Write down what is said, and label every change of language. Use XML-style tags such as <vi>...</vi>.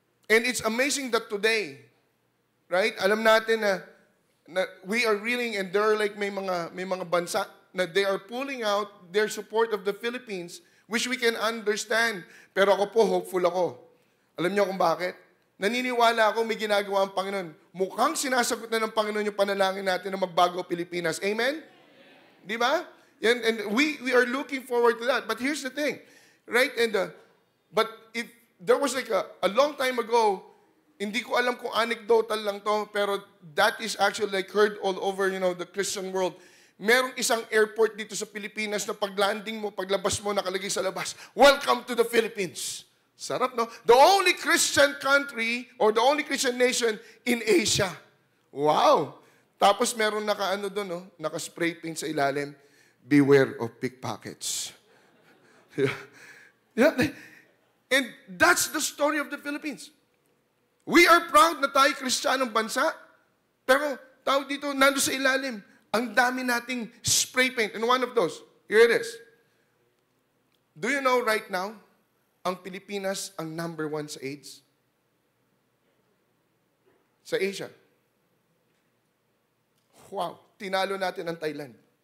<en>And it's amazing that today, right,</en> <tl>alam natin na</tl> <en>we are reeling and there are like</en> <tl>may mga bansa na</tl> <en>they are pulling out their support of the Philippines, which we can understand.</en> <tl>Pero ako po, hopeful ako. Alam niyo kung bakit? Naniniwala ako may ginagawa ang Panginoon. Mukhang sinasagot na ng Panginoon yung panalangin natin na magbago Pilipinas. Amen? Di ba?</tl> <en>And we are looking forward to that. But here's the thing, right? But if there was like a long time ago,</en> <tl>hindi ko alam kung anecdotal lang to, pero</tl> <en>that is actually like heard all over, the Christian world.</en> <tl>Merong isang airport dito sa Pilipinas na paglanding mo, paglabas mo, nakalagay sa labas,</tl> <en>"Welcome to the Philippines."</en> <tl>Sarap, no?</tl> <en>The only Christian country or the only Christian nation in Asia. Wow!</en> <tl>Tapos meron naka-ano doon, no? Naka-spray paint sa ilalim,</tl> <en>"Beware of pickpockets." Yeah. And that's the story of the Philippines. We are proud</en> <tl>na tayo Kristiyanong bansa, pero tawag dito, nando sa ilalim, ang dami nating spray paint.</tl> <en>And one of those, here it is. Do you know right now,</en> <tl>ang Pilipinas ang number 1 sa AIDS? Sa Asia. Wow, tinalo natin ang Thailand.</tl>